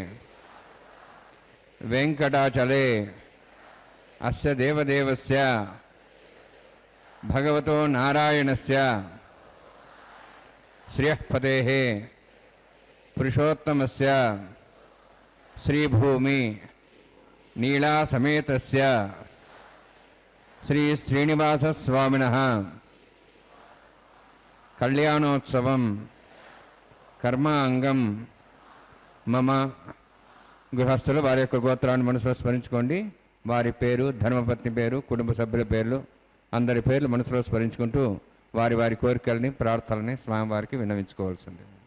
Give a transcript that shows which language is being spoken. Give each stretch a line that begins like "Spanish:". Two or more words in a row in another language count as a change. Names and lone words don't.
Sanskrit: ವೆಂಕಟಾಚಲೆ ಅಸ್ಯ ದೇವದೇವಸ್ಯ ಭಗವತೋ ನಾರಾಯಣಸ್ಯ ಶ್ರಿಯಃಪತೇಃ ಪುರುಷೋತ್ತಮಸ್ಯ ಶ್ರೀಭೂಮಿ ನೀಳಾ ಸಮೇತಸ್ಯ ಶ್ರೀ ಶ್ರೀನಿವಾಸ ಸ್ವಾಮಿನಃ కళ్యాణోత్సవం కర్మాంగం మమ.
Telugu: గృహస్థులు వారి యొక్క గోత్రాన్ని మనసులో స్మరించుకోండి. వారి పేరు, ధర్మపత్ని పేరు, కుటుంబ సభ్యుల పేర్లు, అందరి పేర్లు మనసులో స్మరించుకుంటూ వారి వారి కోరికల్ని ప్రార్థనని స్వామివారికి విన్నవించుకోవాల్సింది.